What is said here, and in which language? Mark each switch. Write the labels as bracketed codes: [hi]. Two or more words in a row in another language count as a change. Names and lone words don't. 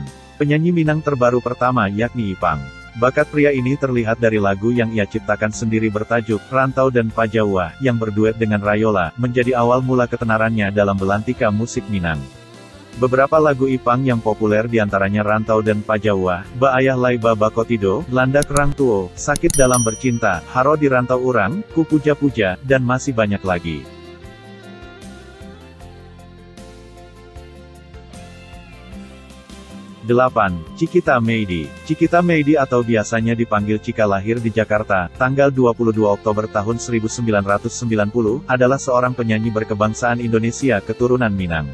[id] Penyanyi Minang terbaru pertama yakni Ipang. Bakat pria ini terlihat dari lagu yang ia ciptakan sendiri bertajuk Rantau dan Pajawah, yang berduet dengan Rayola, menjadi awal mula ketenarannya dalam belantika musik Minang. Beberapa lagu Ipang yang populer diantaranya Rantau dan Pajawah, Ba Ayah Lai Ba Bakotido, Landak Rang Tuo, Sakit Dalam Bercinta, Haro di Rantau Urang, Ku Puja Puja, dan masih banyak lagi. 8. Cikita Meidi. Cikita Meidi atau biasanya dipanggil Cika lahir di Jakarta, tanggal 22 Oktober tahun 1990, adalah seorang penyanyi berkebangsaan Indonesia keturunan Minang.